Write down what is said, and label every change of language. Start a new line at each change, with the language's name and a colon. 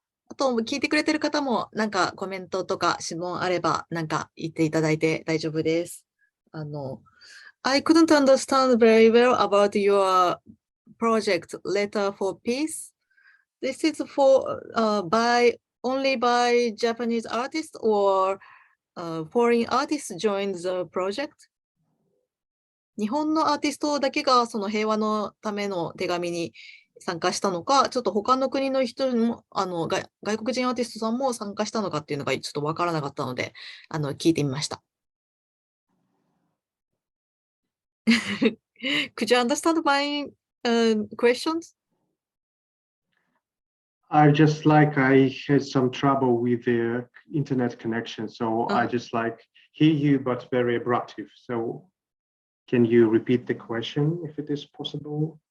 Japanese: あと、聞いてくれてる方も、なんかコメントとか質問あれば、なんか言っていただいて大丈夫です。
English: I couldn't understand very well about your project Letter for Peace. This is for only by Japanese artists or foreign artists joined the project?
Japanese: 日本のアーティストだけがその平和のための手紙に参加したのか、ちょっと他の国の人も、外国人アーティストさんも参加したのかっていうのがちょっとわからなかったので、聞いてみました。
English: Could you understand my questions? I had some trouble with the internet connection, so I just like hear you, but very abruptive. So can you repeat the question if it is possible?